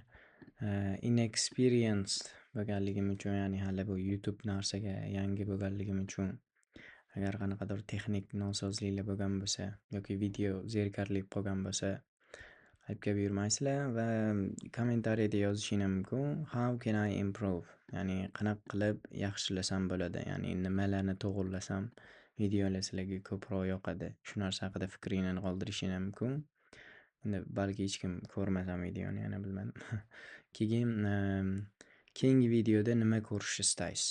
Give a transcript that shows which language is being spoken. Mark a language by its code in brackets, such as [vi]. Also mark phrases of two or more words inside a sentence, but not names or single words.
[uz] Inexperienced bo'lganligim uchun, ya'ni hali bu YouTube narsaga yangi bo'lganligim uchun agar qanaqadir texnik nosozliklar bo'lgan bo'lsa yoki video zerikarli qolgan bo'lsa aybga buyurmaysizlar va kommentariyada yozishinglar mumkin. [en] How can I improve? [uz] Ya'ni qanaqa qilib yaxshilasam bo'ladi? Ya'ni nimalarni to'g'irlasam videolar sizlarga ko'proq yoqadi? Shu narsa haqida fikringlarni qoldirishinglar mumkin. Endi balki hech kim ko'rmasa videoni, yana bilmadim. Keyin keyingi videoda nima ko'rishni istaysiz?